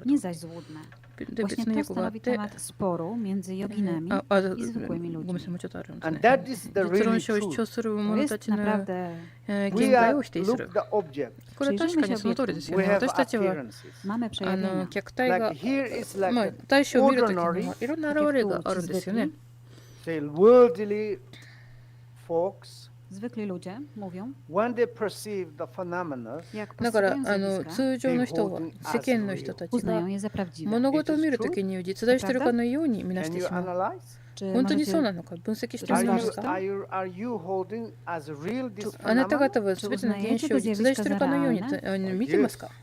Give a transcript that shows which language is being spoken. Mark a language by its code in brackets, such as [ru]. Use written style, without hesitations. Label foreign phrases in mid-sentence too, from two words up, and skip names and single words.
[ja] で、別の訳があって、ごめんなさい、もうちょっとあるんですね。実論者を主張する者たちの見解を否定する。これは確かにその通りですよね。私たちは客体が、対象を見るときにはいろんな現れがあるんですよね。 [pl] Zwykli ludzie mówią, [ja] だから通常の人は世間の人たちが物事を見るときに実在しているかのように見なしてしまう。本当にそうなのか分析してみますか。あなた方は全ての現象を実在しているかのように見てますか。